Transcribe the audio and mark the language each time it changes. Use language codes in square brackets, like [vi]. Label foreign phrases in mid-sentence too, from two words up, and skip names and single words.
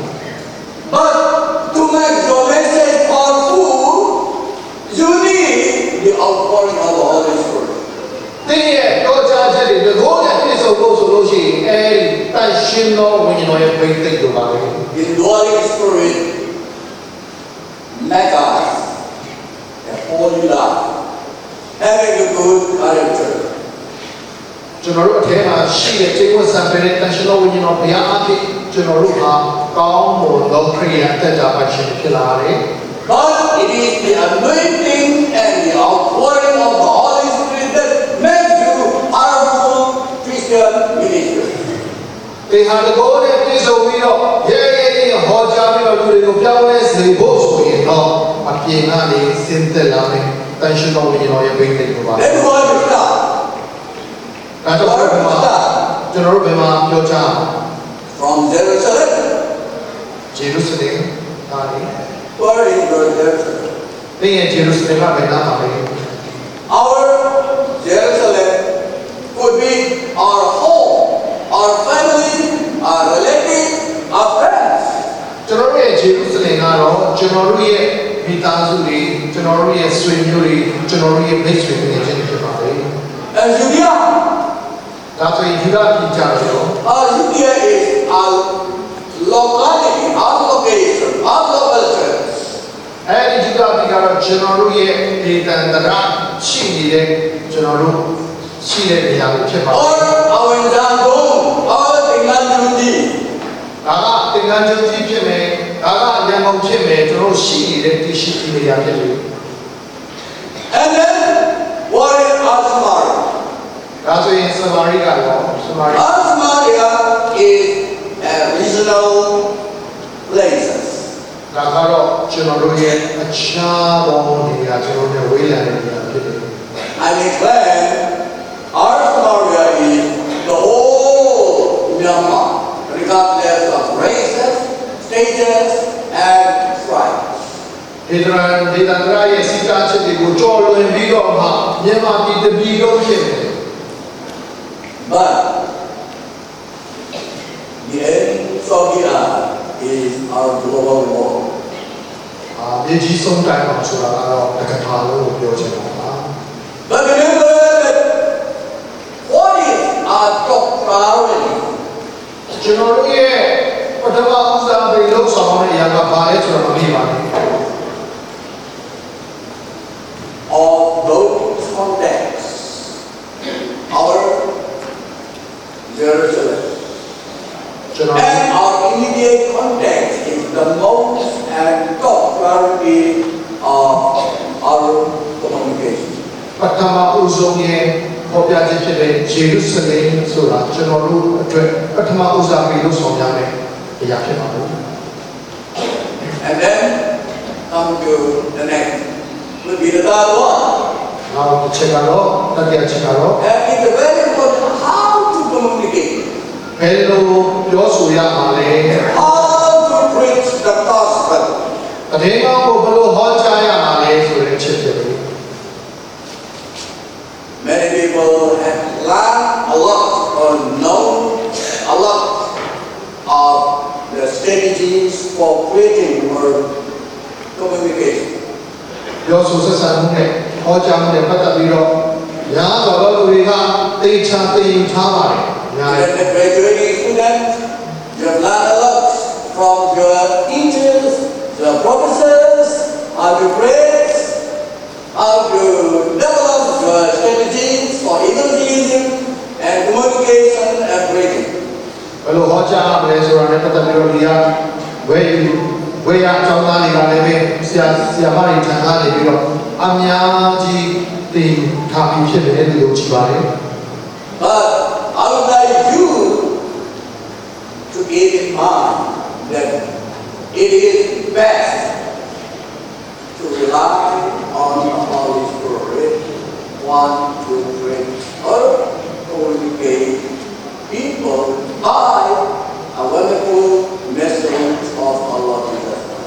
[en] But to make your message powerful, you need the outpouring of the Holy Spirit. [my] သင်ရဲ့ပြောကြားချက်တွေတကောနဲ့ပြည့်စုံလို့ဆိုလို့ရှိရင်အဲဒီတန်ရှင်သောဝိညာဉ်တော်ရဲ့ဘိသိက်လိုပါပဲ [en] The Holy Spirit make us a holy life, having a good character. [my] ကျွန်တော်တို့အထဲမှာရှိတဲ့ကျင့်ဝတ်စံပေတဲ့တန်ရှင်သောဝိညာဉ်တော်ဘုရားအဖြစ်ကျွန်တော်တို့ဟာကောင်းမွန်သောခရိယာတက်တာပါရှင်ဖြစ်လာတယ် [en] But it is the anointing and the outpouring of the Holy Spirit that makes you powerful Christian minister. [my] ဒီဟာတကောနဲ့ပြည့်စုံပြီးတော့ရဲဟောကြားပြီးတော့လူတွေကိုပြောင်းလဲစေဖို့ဆိုရင်တော့အပြင်ကနေစင်သက်လာမယ်တန်ရှင်သောဝိညာဉ်တော်ရဲ့ဘိသိက်လိုပါ [en] Then what you start? [my] ဒါတော့ကျွန်တော်တို့ဘယ်မှာပြောကြ [en] From Jerusalem. [my] ဂျေရုဆလင်ဒါလေ [en] Where is your Jerusalem? [my] သင်ရဲ့ဂျေရုဆလင်ကဘယ်နာမှာလဲ [en] Our Jerusalem could be our home, our family, our relatives, our friends. [my] ကျွန်တော်တို့ရဲ့ဂျေရုဆလင်ကတော့ကျွန်တော်တို့ရဲ့မိသားစုတွေကျွန်တော်တို့ရဲ့ဆွေမျိုးတွေကျွန်တော်တို့ရဲ့မိတ်ဆွေတွေချင်းဖြစ်ပါလေ [en] And Judea. [my] ဒါဆိုရင်ယူဒပြည်ကြတော့ [en] Judea is our locality, our location, our local church. [my] အဲဒီယူဒပြည်ကတော့ကျွန်တော်တို့ရဲ့ဒေသန္တရရှိနေတဲ့ကျွန်တော်တို့ရှိတဲ့နေရာတွေဖြစ်ပါလေ [en] Or our Zambon, our Tinganjundi. [my] ဒါကသင်္ကန်းကျွန်းကြီးဖြစ်မယ်ဒါကရန်ကုန်ဖြစ်မယ်ကျွန်တော်တို့ရှိနေတဲ့တရှိပြည်နေရာဖြစ်တယ် [en] And then what is Asmar? [my] ဒါဆိုရင်စမာရိကတော့စမာရိ [en] Asmaria is a regional places. [my] ဒါကတော့ကျွန်တော်တို့ရဲ့အခြားသောနေရာကျွန်တော်တို့ဝေးလံတဲ့နေရာဖြစ်တယ် [en] I declare our Samaria is the whole Myanmar, regardless of races, stages, and tribes. [my] ဒေသန္တရရဲ့စီကားချက်တွေကိုကြော်လွင်ပြီးတော့မှမြန်မာပြည်တစ်ပြည်လုံးဖြစ်တယ် [en] But the end of the earth is our global war. [my] မြေကြီးဆုံးတိုင်းမှာဆိုတာကတော့တစ်ခါလုံးကိုပြောချင်တာပါ [en] But remember that what is our top priority? [my] ကျွန်တော်တို့ရဲ့ပထမဦးစားပေးလို့ဆောင်တဲ့အရာကဘာလဲဆိုတော့မပြီးပါဘူး [en] Of those contexts, our Jerusalem. And our immediate context is the most and top priority of our communication. [my] ပထမဦးဆုံးရဲ့ပေါ်ပြချက်ဖြစ်တဲ့ဂျေရုဆလင်ဆိုတာကျွန်တော်တို့အတွက်ပထမဦးစားပေးလို့ဆောင်ရမယ်အရာဖြစ်ပါဘူး [en] And then come to the next, will be the third one. [my] နောက်တစ်ချက်ကတော့တတိယချက်ကတော့ [en] And it's very important how to communicate. [my] ဘယ်လိုပြောဆိုရမှာလဲ [en] How to preach the gospel. [my] တကယ်ကောင်းကိုဘယ်လိုဟောကြားရမှာလဲဆိုတဲ့အချက်ဖြစ်တယ် [en] Many people have learned a lot or known a lot of the strategies for preaching or communication. [my] ပြောဆိုဆက်ဆံမှုနဲ့ဟောကြားမှုနဲ့ပတ်သက်ပြီးတော့ညာတော်တော်လူတွေကသိချာသိရင်ထားပါတယ်ညာ [en] As a graduating student, you have learned a lot from your teachers, your professors, how to preach, how to develop your strategies for evangelism and communication and preaching. [my] ဘယ်လိုဟောကြားရမလဲဆိုတာနဲ့ပတ်သက်ပြီးတော့ဒီကဝေရအကြောင်းသားတွေကလည်းပဲဆရာမတွေထံကနေပြီးတော့အများကြီးသင်ထားပြီးဖြစ်တယ်လို့ကြည်ပါတယ် [en] But I would like you to keep in mind that it is best to rely on the Holy Spirit, want to bring other Holy Gate people by a wonderful message of our Lord Jesus Christ.